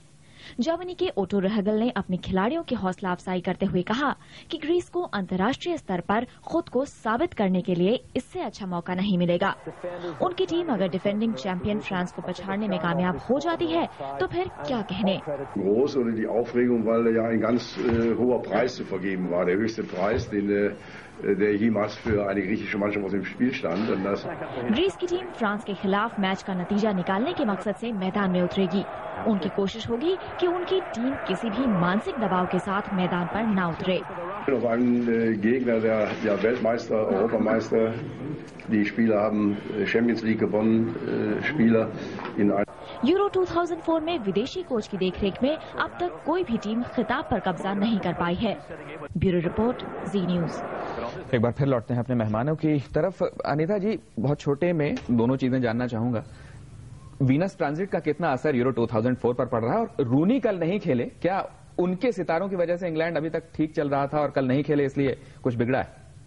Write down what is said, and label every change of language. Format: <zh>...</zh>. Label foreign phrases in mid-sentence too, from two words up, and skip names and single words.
<hi>जर्मनी के ओटो रेहगेल ने अपने खिलाड़ियों की हौसला अफजाई करते हुए कहा कि ग्रीस को अंतर्राष्ट्रीय स्तर पर खुद को साबित करने के लिए इससे अच्छा मौका नहीं मिलेगा। उनकी टीम अगर</hi> <en>defending champion</en> <hi>फ्रांस को पछाड़ने में कामयाब हो जाती है तो फिर क्या कहने।</hi> <de>groß oder die Aufregung, weil ja ein ganz hoher Preis zu vergeben war, der höchste Preis, der jemals für eine griechische Mannschaft auf dem Spiel stand. Und das</de> <hi>ग्रीस की टीम फ्रांस के खिलाफ मैच का नतीजा निकालने के मकसद से मैदान में उतरेगी। उनकी कोशिश होगी कि उनकी टीम किसी भी मानसिक दबाव के साथ मैदान पर न उतरे।</hi> <de>auf einen Gegner, der Weltmeister, Europameister, die Spieler haben Champions League gewonnen, Spieler in</de> <hi>यूरो 2004 में विदेशी कोच की देखरेख में अब तक कोई भी टीम खिताब पर कब्जा नहीं कर पाई है। ब्यूरो रिपोर्ट, जी न्यूज। एक बार फिर लौटते हैं अपने मेहमानों की तरफ। अनिता जी, बहुत छोटे में दोनों चीजें जानना चाहूंगा।</hi> <en>Venus transit</en> <hi>का कितना असर यूरो 2004 पर पड़ रहा है, और रूनी कल नहीं खेले, क्या उनके सितारों की वजह से इंग्लैंड अभी तक ठीक चल रहा था और कल नहीं खेले इसलिए कुछ बिगड़ा है?</hi>